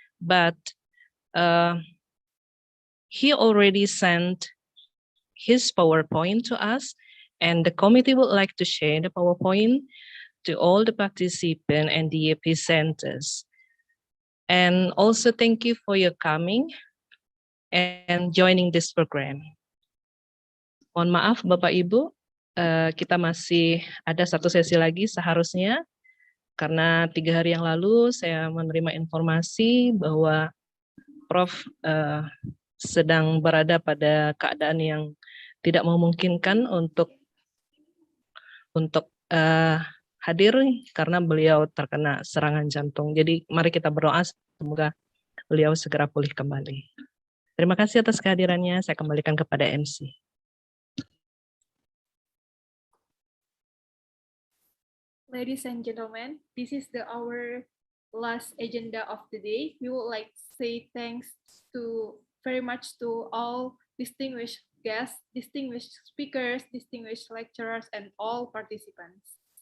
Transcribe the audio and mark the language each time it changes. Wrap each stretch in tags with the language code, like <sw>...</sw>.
<en>But he already sent his PowerPoint to us, and the committee would like to share the PowerPoint to all the participants and the presenters. And also thank you for your coming and joining this program.</en> <id>Mohon maaf Bapak Ibu, kita masih ada satu sesi lagi seharusnya, karena 3 hari yang lalu saya menerima informasi bahwa Prof sedang berada pada keadaan yang tidak memungkinkan untuk hadir karena beliau terkena serangan jantung. Jadi mari kita berdoa semoga beliau segera pulih kembali. Terima kasih atas kehadirannya. Saya kembalikan kepada MC.</id> <en>Ladies and gentlemen, this is our last agenda of the day. We would like to say thanks very much to all distinguished guests, distinguished speakers, distinguished lecturers, and all participants.</en>